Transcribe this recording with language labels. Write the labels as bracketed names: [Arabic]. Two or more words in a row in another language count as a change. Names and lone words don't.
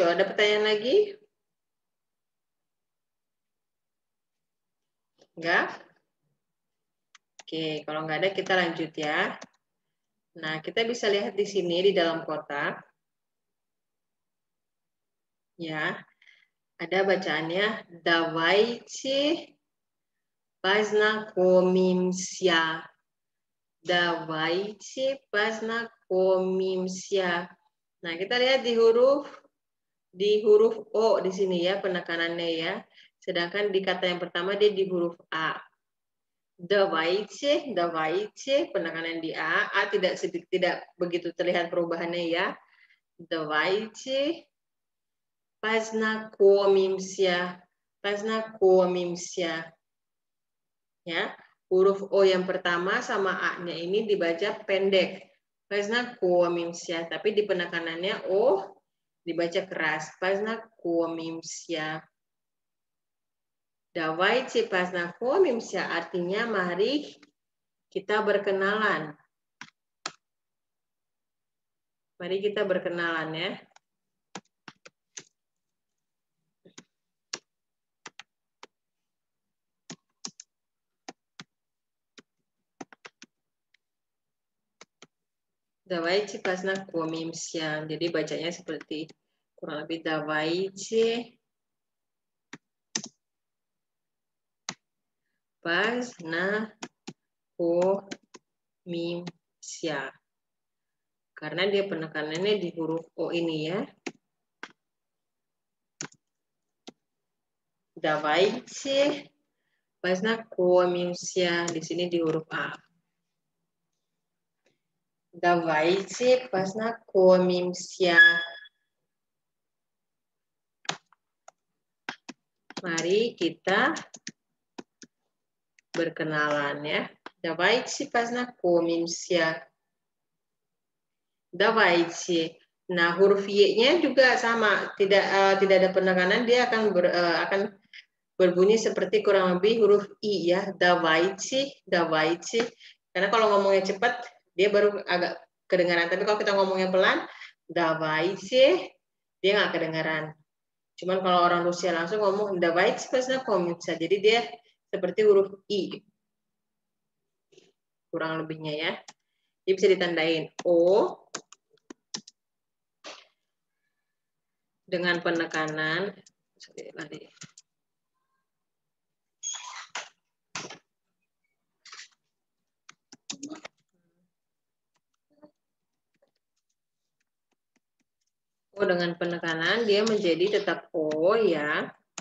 [Indonesian] Ada pertanyaan lagi? Enggak? Oke, kalau nggak ada kita lanjut ya. Nah, kita bisa lihat di sini di dalam kotak. Ya, ada bacaannya [Russian] Давайте познакомимся. Давайте познакомимся. [Indonesian] Nah, kita lihat di huruf O di sini ya penekanannya ya. Sedangkan di kata yang pertama dia di huruf A. Давайте, penekanan di A. A tidak begitu terlihat perubahannya ya. [Russian] Давайте познакомимся. [Indonesian] Ya, huruf O yang pertama sama A-nya ini dibaca pendek. Познакомимся, tapi di penekanannya O dibaca keras. [Russian] Познакомимся. Давайте познакомимся [Indonesian] artinya mari kita berkenalan. Mari kita berkenalan ya. [Russian] Давайте познакомимся. [Indonesian] Jadi bacanya seperti kurang lebih [Russian] давайте познакомимся. [Indonesian] Karena dia penekanannya di huruf O ini ya. [Russian] Давайте познакомимся. [Indonesian] Di sini di huruf A. [Russian] Давайте познакомимся. [Indonesian] Mari kita berkenalan ya. [Russian] Давайте познакомимся. Давайте. [Indonesian] Nah, huruf Y-nya juga sama, tidak ada penekanan, dia akan berbunyi seperti kurang lebih huruf I ya. [Russian] Давайте. [Indonesian] Karena kalau ngomongnya cepat, dia baru agak kedengaran. Tapi kalau kita ngomongnya pelan, давайте, dia nggak kedengaran. Cuman kalau orang Rusia langsung ngomong [Russian] давайте познакомимся. [Indonesian] Jadi dia seperti huruf I. Kurang lebihnya ya. Jadi bisa ditandain O dengan penekanan. O dengan penekanan dia menjadi tetap O ya.